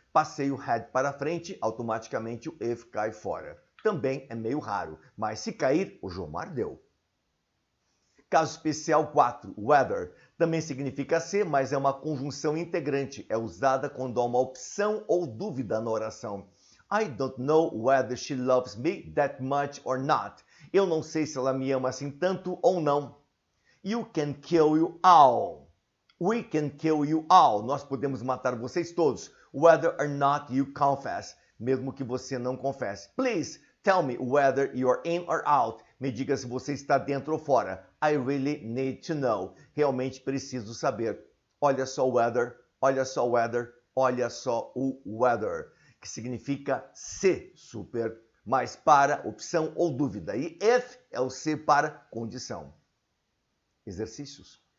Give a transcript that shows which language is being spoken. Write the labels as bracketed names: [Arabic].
[Portuguese] Passei o had para frente, automaticamente o if cai fora. Também é meio raro, mas se cair, o Jomar deu. Caso especial 4, whether, também significa ser, mas é uma conjunção integrante. É usada quando há uma opção ou dúvida na oração. [English] I don't know whether she loves me that much or not. [Portuguese] Eu não sei se ela me ama assim tanto ou não. [English] You can kill you all. We can kill you all. [Portuguese] Nós podemos matar vocês todos. [English] Whether or not you confess. [Portuguese] Mesmo que você não confesse. [English] Please tell me whether you're in or out. [Portuguese] Me diga se você está dentro ou fora. [English] I really need to know. [Portuguese] Realmente preciso saber. Olha só o weather, olha só o weather, olha só o weather. Que significa se, super. Mas para opção ou dúvida. E if é o se para condição. exercícios.